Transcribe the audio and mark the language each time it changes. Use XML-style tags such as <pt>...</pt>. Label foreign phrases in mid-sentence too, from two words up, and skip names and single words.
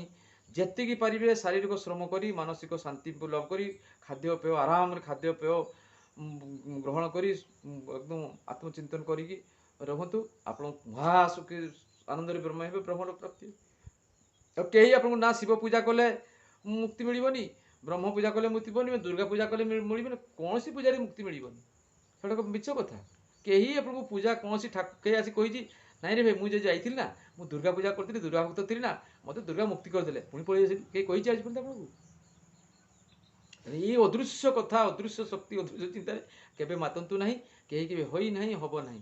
<or>ଯେତିକି ପାରିବେ ଶାରୀରିକ ଶ୍ରମ କରି, ମାନସିକ ଶାନ୍ତି ଲାଭ କରି, ଖାଦ୍ୟପେୟ ଆରାମରେ ଖାଦ୍ୟପେୟ ଗ୍ରହଣ କରି, ଏକଦମ ଆତ୍ମଚିନ୍ତନ କରିକି ରହନ୍ତୁ। ଆପଣ ମହାସୁଖୀ ଆନନ୍ଦରେ ବ୍ରହ୍ମ ହେବେ, ବ୍ରହ୍ମର ପ୍ରାପ୍ତି। ଆଉ କେହି ଆପଣଙ୍କୁ ନା ଶିବ ପୂଜା କଲେ ମୁକ୍ତି ମିଳିବନି, ବ୍ରହ୍ମ ପୂଜା କଲେ ମୁକ୍ତି ମିଳିବନି, ଦୁର୍ଗା ପୂଜା କଲେ ମିଳିବନି, କଉଣ ପୂଜା ମୁକ୍ତି ମିଳିବନି। ସେଟା ମିଛ କଥା। କେହି ଆପଣଙ୍କୁ ପୂଜା କୌଣସି କେହି ଆସି କହିଛି ନାଇଁ ରେ ଭାଇ ମୁଁ ଯେ ଯାଇଥିଲି ନା, ମୁଁ ଦୁର୍ଗା ପୂଜା କରିଥିଲି, ଦୁର୍ଗା ଭକ୍ତ ଥିଲି ନା, ମୋତେ ଦୁର୍ଗା ମୁକ୍ତି କରିଦେଲେ, ପୁଣି ପଳେଇ ଆସିଲି, କେହି କହିଛି ଆଜି ପର୍ଯ୍ୟନ୍ତ ଆପଣଙ୍କୁ? ଏଇ ଅଦୃଶ୍ୟ କଥା, ଅଦୃଶ୍ୟ ଶକ୍ତି, ଅଦୃଶ୍ୟ ଚିନ୍ତାରେ କେବେ ମାତନ୍ତୁ ନାହିଁ, କେହି କେବେ ହୋଇ ନାହିଁ, ହବ ନାହିଁ।</or>